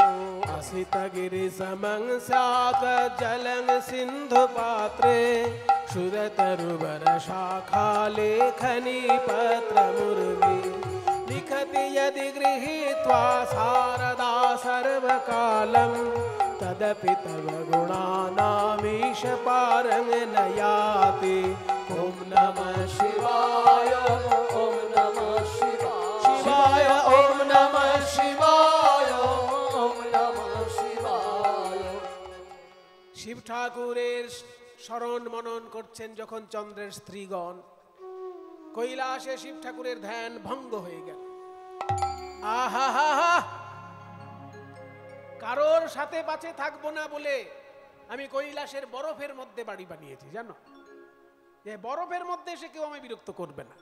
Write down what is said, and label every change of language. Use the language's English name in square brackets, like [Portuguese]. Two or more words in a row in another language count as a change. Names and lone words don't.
[Sanskrit] असितगिरिसमं स्यात् जलं सिन्धुपात्रे क्षुरतरुवरशाखालेखनी पत्रमुर्वी लिखति यदि गृहीत्वा शारदा सर्वकालं तदपि तव गुणानामीश पारं न याति ॐ नमः शिवाय ॐ नमः शिवाय शिवाय ॐ नमः शिवाय ॐ नमः शिवाय [Bangla] শিব ঠাকুরের স্মরণ মনন করছেন যখন চন্দ্রের স্ত্রীগণ, কৈলাসে শিব ঠাকুরের ধ্যান ভঙ্গ হয়ে গেল। আহা, কারোর সাথে পাছে থাকবো না বলে আমি কৈলাসের বরফের মধ্যে বাড়ি বানিয়েছি, জানো, যে বরফের মধ্যে এসে কেউ আমায় বিরক্ত করবে না।